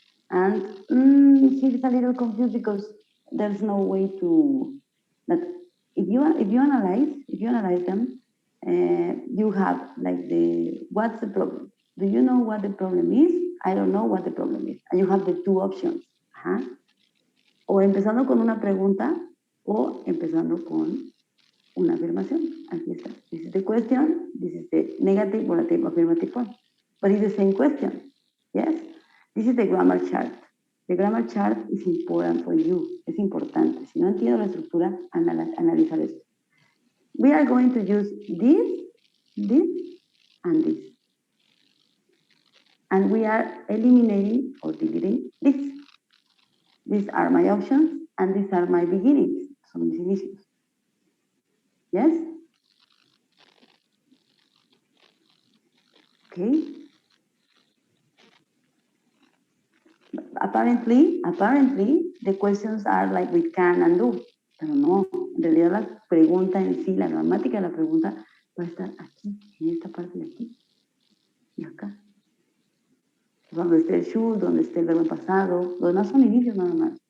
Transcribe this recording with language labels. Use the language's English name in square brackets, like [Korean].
[English] And here it's a little confused because there's no way to that if you analyze them, you have like what's the problem? Do you know what the problem is? I don't know what the problem is. And you have the two options. [Spanish] O empezando con una pregunta o empezando con una afirmación. Aquí está. [English] This is the question. This is the negative, relative, affirmative form. But it's the same question. Yes? This is the grammar chart. The grammar chart is important for you. [Spanish] Es importante. Si no entiendo la estructura, analizar esto. [English] We are going to use this, and this. And we are eliminating or deleting this. These are my options, and these are my beginnings. [Spanish] Son mis inicios. [English] Yes? Ok. Okay. Apparently, the questions are like with can and do. [Spanish] Pero no, en realidad la pregunta en sí, la gramática de la pregunta va a estar aquí, en esta parte de aquí y acá. Donde esté el should, donde esté el verbo en pasado, los demás son inicios nada más.